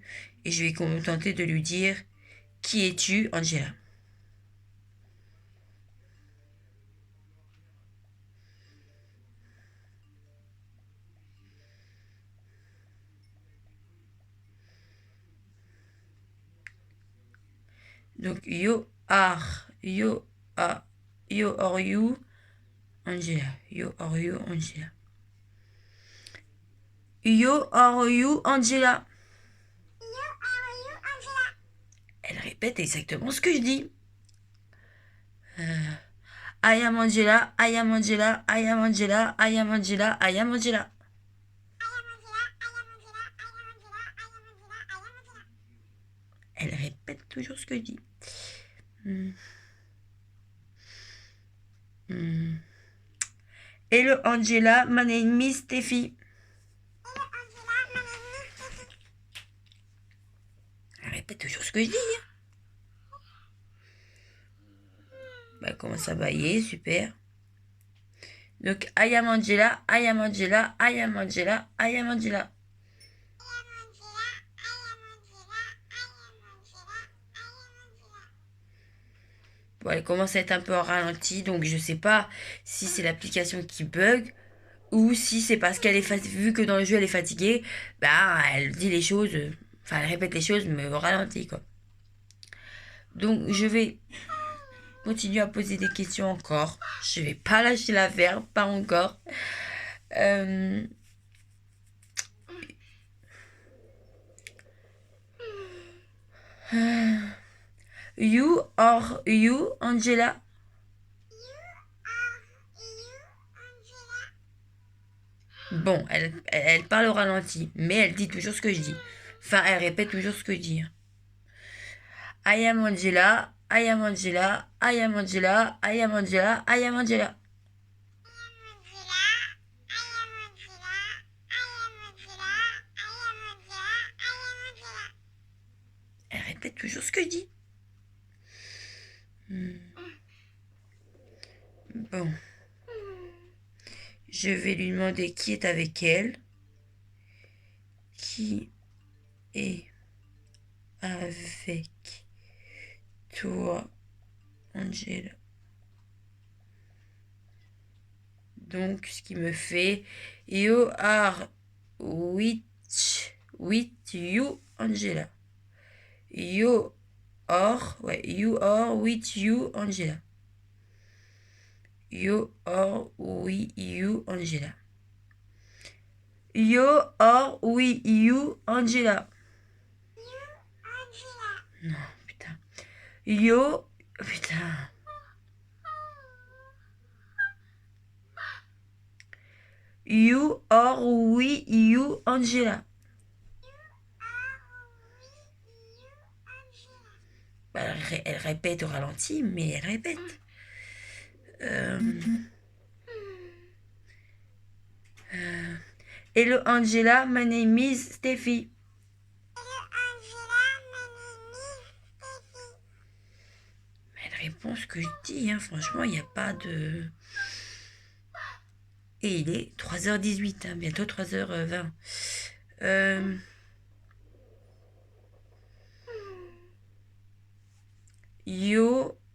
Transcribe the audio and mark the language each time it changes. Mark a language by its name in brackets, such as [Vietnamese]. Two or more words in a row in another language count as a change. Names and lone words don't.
[French] Et je vais tenter de lui dire qui es-tu, Angela? Donc, [English] you are you, Angela. You are you, Angela. You are you, Angela. [French] Elle répète exactement ce que je dis. [English] I am Angela, I am Angela, I am Angela, I am Angela, I am Angela. [French] Elle répète toujours ce que je dis. [English] Hello Angela, my name is Steffi. [French] Elle répète toujours ce que je dis. Elle commence à bailler, super. Donc, [English] I am Angela, I am Angela, I am Angela, I am Angela. [French] Bon, elle commence à être un peu en ralenti, donc je sais pas si c'est l'application qui bug ou si c'est parce qu'elle est vu que dans le jeu elle est fatiguée, bah elle dit les choses, enfin elle répète les choses mais au ralenti quoi. Donc je vais continuer à poser des questions encore. Je vais pas lâcher l'affaire, pas encore. [English] You are you, Angela? [French] Bon, elle parle au ralenti, mais elle dit toujours ce que je dis. Enfin, elle répète toujours ce que je dis. [English] I am Angela, I am Angela, I am Angela, I am Angela, I am Angela. [French] Elle répète toujours ce que je dis. Bon. Je vais lui demander qui est avec elle. Qui est avec toi, Angela? Donc, ce qui me fait [English] You are with you, [French] Angela. [English] You are with you, Angela. You are with you, Angela. You are with you, Angela. [French] Non, putain. You, putain. [English] You are with you, Angela. [French] Elle répète au ralenti, mais elle répète. [English] Hello Angela, my name is Steffi. [French] Elle répond ce que je dis, hein. Franchement, il n'y a pas de... Et il est 3h18, hein, bientôt 3h20. Yo...